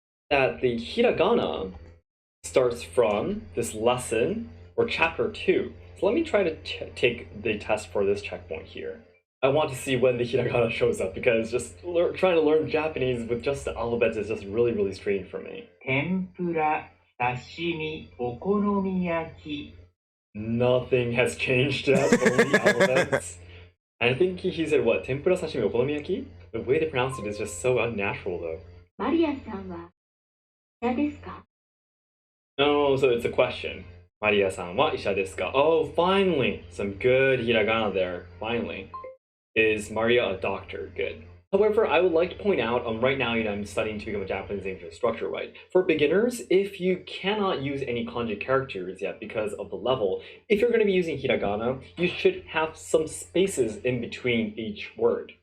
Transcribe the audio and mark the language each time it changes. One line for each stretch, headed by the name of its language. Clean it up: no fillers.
English: That the hiragana starts from this lesson or chapter 2. So let me try to take the test for this checkpoint here. I want to see when the hiragana shows up because just trying to learn Japanese with just the alphabets is just really strange for me.
Japanese: 天ぷら、刺身、お好み焼き。
English: Nothing has changed yet, only alphabets. And I think he said what? Tempura, sashimi, okonomiyaki? The way they pronounce it is just so unnatural though.
Japanese: マリアさんは医者ですか?
English: Oh, so it's a question.
Japanese: Maria-san wa isha desu ka?
English: Oh, finally! Some good hiragana there. Finally. Is Maria a doctor? Good. However, I would like to point out, right now, I'm studying to become a Japanese English instructor, right? For beginners, if you cannot use any kanji characters yet because of the level, if you're going to be using hiragana, you should have some spaces in between each word.